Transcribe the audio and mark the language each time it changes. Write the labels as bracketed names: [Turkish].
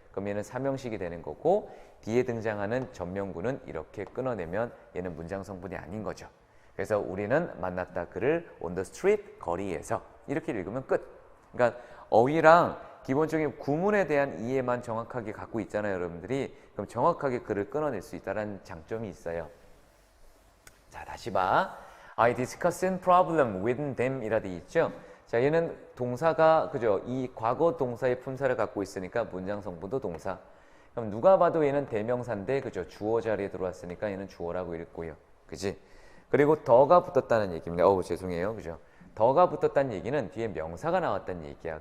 [Korean] 그럼 얘는 삼형식이 되는 거고 뒤에 등장하는 전명구는 이렇게 끊어내면 얘는 문장 성분이 아닌 거죠. 그래서 우리는 만났다 그를 [English] on the street, [Korean] 거리에서 이렇게 읽으면 끝. 그러니까 어휘랑 기본적인 구문에 대한 이해만 정확하게 갖고 있잖아요, 여러분들이. 그럼 정확하게 글을 끊어낼 수 있다는 장점이 있어요. 자, 다시 봐. [English] I discussed problem with them [Korean] 이라 돼 있죠. 자, 얘는 동사가 그죠? 이 과거 동사의 품사를 갖고 있으니까 문장 성분도 동사. 그럼 누가 봐도 얘는 대명사인데 그죠? 주어 자리에 들어왔으니까 얘는 주어라고 읽고요. 그지? 그리고 더가 붙었다는 얘기입니다. 죄송해요. 그죠? 더가 붙었다는 얘기는 뒤에 명사가 나왔다는 얘기야.